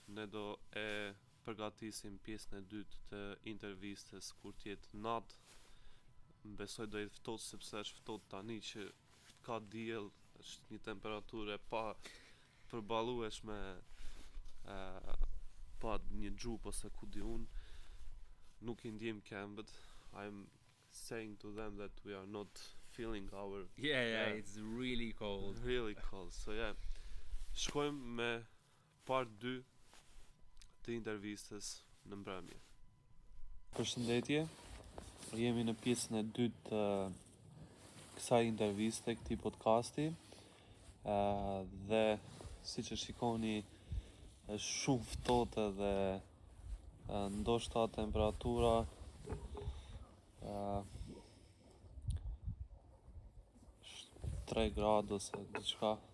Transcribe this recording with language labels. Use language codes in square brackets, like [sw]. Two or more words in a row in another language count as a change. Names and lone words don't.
[sq] Ne do e përgatisim pjesën e dytë të intervistës kur t'jetë natë. Besoj do jetë ftohtë, sepse është ftohtë tani që ka diell, është një temperaturë e pa përballueshme, pa një xhup ose ku di unë. Nuk I ndjem këmbët. [en] I'm saying to them that we are not feeling our Yeah, it's really cold. really cold. So yeah, [sq] shkojmë me part 2 të intervistës në mbrëmje. Përshëndetje. Jemi në pjesën e dytë të kësaj interviste, këtij podcasti. Dhe siç e shikoni, është shumë ftohtë dhe ndoshta temperatura është 3 gradë ose diçka.